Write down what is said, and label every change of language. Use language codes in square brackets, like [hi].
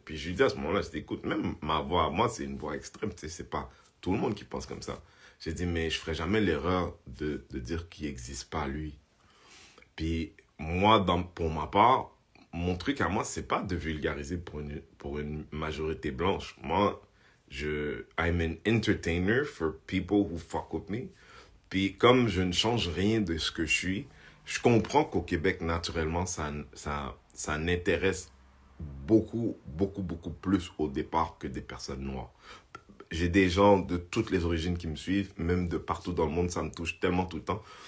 [fr] Puis je lui dis à ce moment-là, je dis, écoute, même ma voix, moi, c'est une voix extrême, tu sais, c'est pas tout le monde qui pense comme ça. J'ai dit, mais je ferai jamais l'erreur de dire qu'il n'existe pas lui. Puis moi, pour ma part, mon truc à moi, c'est pas de vulgariser pour une majorité blanche. [en] Moi, I'm an entertainer for people who fuck with me. [fr] Puis comme je ne change rien de ce que je suis, je comprends qu'au Québec, naturellement, ça n'intéresse beaucoup plus au départ que des personnes noires. J'ai des gens de toutes les origines qui me suivent, même de partout dans le monde, ça me touche tellement tout le temps.